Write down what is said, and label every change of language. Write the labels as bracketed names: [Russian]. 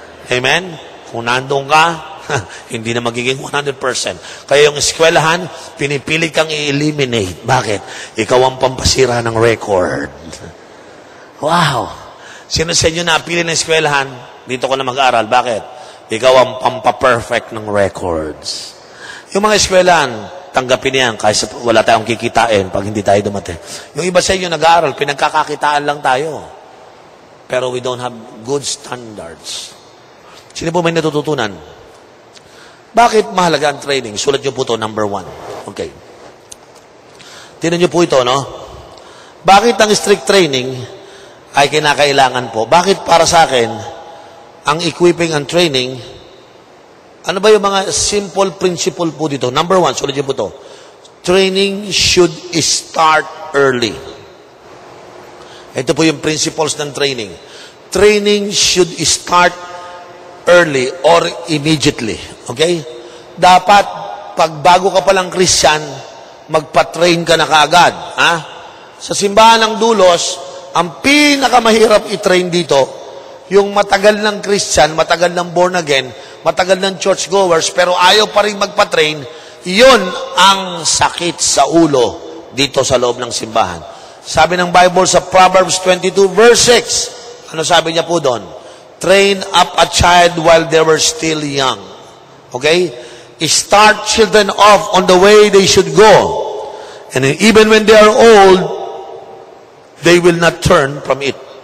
[Filipino] Amen? Kung nandun ka, hindi na magiging 100%. Kaya yung eskwelahan, pinipili kang i-eliminate. Bakit? Ikaw ang pampasira ng record. Wow! Sino sa inyo napili ng eskwelahan? Dito ko na mag-aral. Bakit? Ikaw ang pampa-perfect ng records. Yung mga eskwelahan, tanggapin niyan kasi wala tayong kikitain pag hindi tayo dumating. Yung iba sa inyo nag-aaral, pinagkakakitaan lang tayo. [English] Pero we don't have good standards. [Filipino] Sino po may natututunan? Bakit mahalaga ang training? Sulat niyo po ito, number 1. Okay. Tingnan niyo po ito, no? Bakit ang strict training ay kinakailangan po? Bakit para sa akin, ang equipping and training, ano ba yung mga simple principle po dito? Number 1, sulat niyo po ito. [English] Training should start early. [Filipino] Ito po yung principles ng training. [English] Training should start early or immediately. [Filipino] Okay? Dapat, pag bago ka palang Christian, magpa-train ka na kaagad. Ha? Sa simbahan ng Dulos, ang pinakamahirap i-train dito, yung matagal ng Christian, matagal ng born again, matagal ng churchgoers, pero ayaw pa rin magpa-train, yun ang sakit sa ulo dito sa loob ng simbahan. Sabi ng Bible sa Proverbs 22 verse 6, ano sabi niya po doon? [English] Train up a child while they were still young. Okay? Start children off on the way they should go. And even when they are old, they will not turn from it.